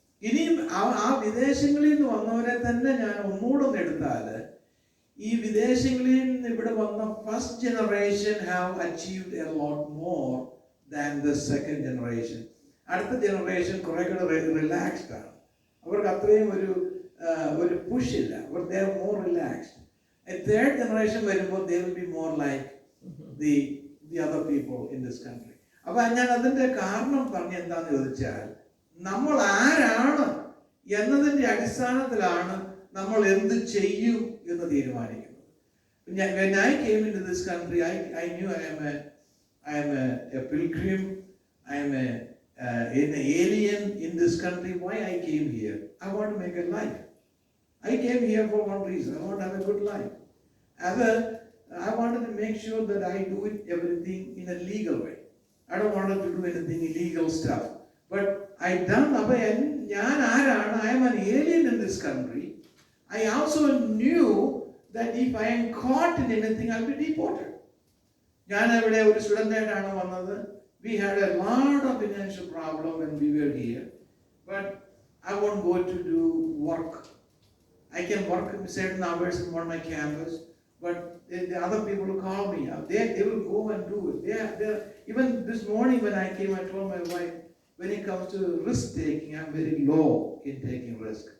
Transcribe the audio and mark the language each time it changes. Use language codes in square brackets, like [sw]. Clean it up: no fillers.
[ml] ഇനിയും ആ വിദേശങ്ങളിൽ നിന്ന് വന്നവരെ തന്നെ ഞാൻ ഒന്നുകൂടെ എടുത്താൽ, ഈ വിദേശങ്ങളിൽ നിന്ന് ഇവിടെ വന്ന [en] First generation have achieved a lot more than the second generation. [ml] അടുത്ത ജനറേഷൻ കുറെ കൂടെ റിലാക്സ്ഡ് ആണ്. അവർക്ക് അത്രയും ഒരു പുഷ് ഇല്ല. [en] they are more relaxed. A third generation [ml] വരുമ്പോൾ [en] they will be more like the other people in this country. [ml] അപ്പൊ ഞാൻ അതിന്റെ കാരണം പറഞ്ഞ എന്താന്ന് ചോദിച്ചാൽ, നമ്മൾ ആരാണ് എന്നതിന്റെ അടിസ്ഥാനത്തിലാണ് നമ്മൾ എന്ത് ചെയ്യും എന്ന് തീരുമാനിക്കുന്നത്. [en] When I came into this country, I knew I am a pilgrim. I am an alien in this country. Why I came here? I want to make a life. I came here for one reason. I want to have a good life. I wanted to make sure that I do everything in a legal way. I don't want to do anything illegal stuff. But I done. I am an alien in this country. I also knew that if I am caught in anything, I'll be deported. [ml] ഞാൻ ഇവിടെ ഒരു സ്റ്റുഡൻ്റായിട്ടാണ് വന്നത്. [en] We had a lot of financial problem when we were here, but I won't go to do work. I can work certain hours on my campus, but the other people who call me, they will go and do it. Even this morning when I came, I told my wife, when it comes to risk taking, I'm very low in taking risk.